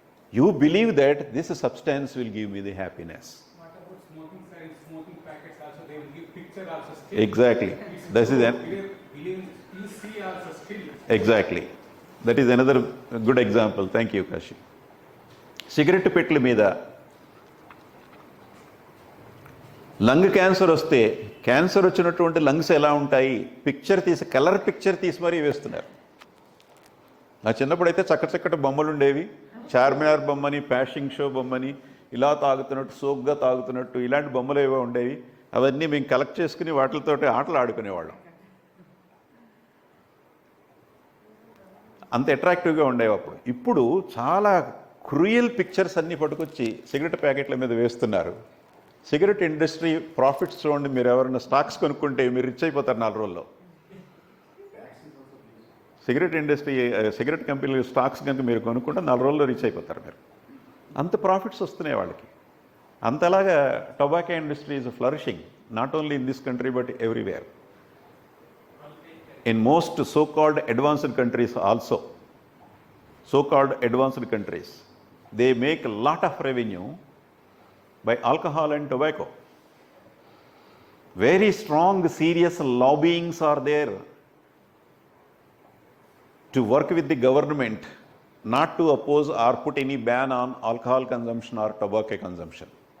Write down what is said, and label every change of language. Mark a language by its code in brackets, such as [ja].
[en] You believe that this substance will give me the happiness. What about smoking signs, smoking packets also? They will give picture also still. Exactly. This is You see also still. Exactly. That is another good example. Thank you, Kashi. [te] Cigarette పెట్టెల మీద lung cancer వస్తే cancer వచ్చినటువంటి lungs ఎలా ఉంటాయి picture తీసి colour picture తీసి మరీ వేస్తున్నారు. నా చిన్నప్పుడైతే చక్కటి బొమ్మలు ఉండేవి. చార్మినార్ బొమ్మని, ప్యాషింగ్ షో బొమ్మని, ఇలా తాగుతున్నట్టు, సోగ్గా తాగుతున్నట్టు, ఇలాంటి బొమ్మలు ఏవో ఉండేవి. అవన్నీ మేము కలెక్ట్ చేసుకుని వాటితోటి ఆటలు ఆడుకునేవాళ్ళం. అంత అట్రాక్టివ్గా ఉండేవి అప్పుడు. ఇప్పుడు చాలా క్రూయల్ పిక్చర్స్ అన్నీ పట్టుకొచ్చి సిగరెట్ ప్యాకెట్ల మీద వేస్తున్నారు. సిగరెట్ ఇండస్ట్రీ ప్రాఫిట్స్ చూడండి, మీరు ఎవరైనా స్టాక్స్ కొనుక్కుంటే మీరు రిచ్ అయిపోతారు 4 రోజుల్లో. Cigarette industry, cigarette company stocks కనుక మీరు కొనుక్కుంటే 4 రోజుల్లో రిచ్ అయిపోతారు మీరు. అంత ప్రాఫిట్స్ వస్తున్నాయి వాళ్ళకి. అంతలాగా [en] Tobacco industry is flourishing, not only in this country but everywhere. In most so-called advanced countries also, so-called advanced countries, they make a lot of revenue by alcohol and tobacco. Very strong, serious lobbyings are there to work with the government not to oppose or put any ban on alcohol consumption or tobacco consumption.